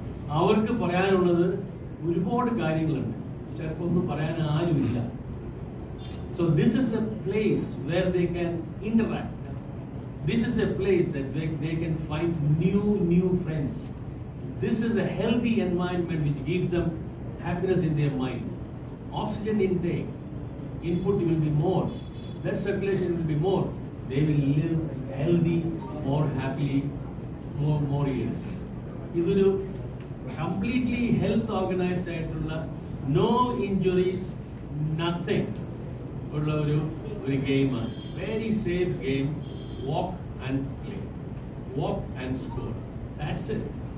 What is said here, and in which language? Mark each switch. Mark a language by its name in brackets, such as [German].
[Malayalam] അവർക്ക് പറയാനുള്ളത് ഒരുപാട് കാര്യങ്ങളുണ്ട്. ചിലപ്പോൾ ഒന്നും പറയാൻ ആരുമില്ല. [English] So this is a place where they can interact. This is a place that they can find new friends. This is a healthy environment which gives them happiness in their mind. Oxygen intake, input will be more. Blood circulation will be more. They will live healthy, more happily, more years. [Malayalam] ഇതൊരു completely health organised ആയിട്ടുള്ള no injuries nothing ഉള്ള ഒരു ഗെയിമാണ്. [English] Very safe game. Walk and play, walk and score. That's it.